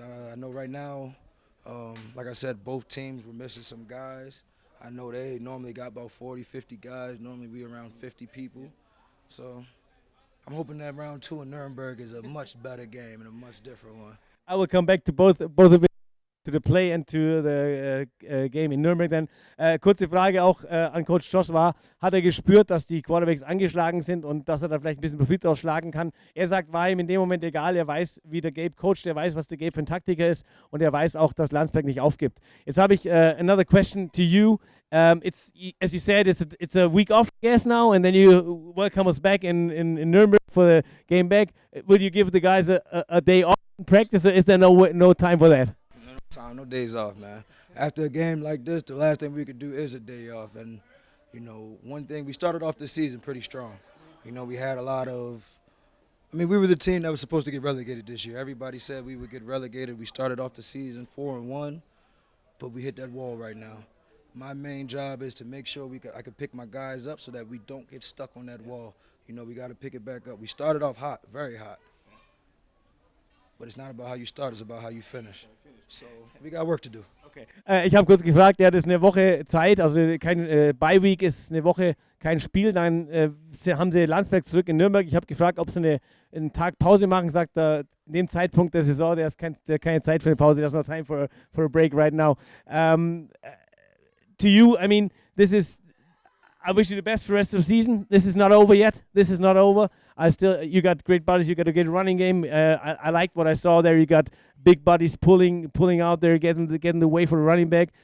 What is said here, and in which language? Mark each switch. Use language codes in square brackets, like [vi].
[en] I know right now, like I said, both teams were missing some guys. I know they normally got about 40, 50 guys. Normally we around 50 people. So I'm hoping that round 2 in Nürnberg is a much better game and a much different one. I will come back to both of it the play and to the game in Nürnberg. [de] Dann kurze Frage auch an Coach Josh war, hat er gespürt, dass die Quarterbacks angeschlagen sind und dass er da vielleicht ein bisschen Profit ausschlagen kann? Er sagt, war ihm in dem Moment egal, er weiß, wie der Gabe coacht, er weiß, was der Gabe für ein Taktiker ist und er weiß auch, dass Landsberg nicht aufgibt. Jetzt habe ich [en] another question to you. It's as you said, it's a week off, I guess, now, and then you welcome us back in Nürnberg for the game back. Will you give the guys a day off in practice, or is there no time for that? No time, no days off, man. After a game like this, the last thing we could do is a day off. And, you know, one thing, we started off the season pretty strong. You know, we had a lot of, we were the team that was supposed to get relegated this year. Everybody said we would get relegated. We started off the season 4-1, but we hit that wall right now. My main job is to make sure I can pick my guys up so that we don't get stuck on that wall. You know, we got to pick it back up. We started off hot, very hot. But it's not about how you start, it's about how you finish. So we got work to do. Okay. [de] Ich habe kurz gefragt, ja, das ist eine Woche Zeit, also kein Bye-Week ist eine Woche, kein Spiel. Dann haben sie Landsberg zurück in Nürnberg. Ich habe gefragt, ob sie einen Tag Pause machen. Sagt er, in dem Zeitpunkt der Saison, der ist keine Zeit für eine Pause. [en] There's no time for a break right now. To you, I wish you the best for the rest of the season. This is not over yet. This is not over. You got great bodies. You got a good running game. I liked what I saw there. You got big bodies pulling out there, getting the way for the running back.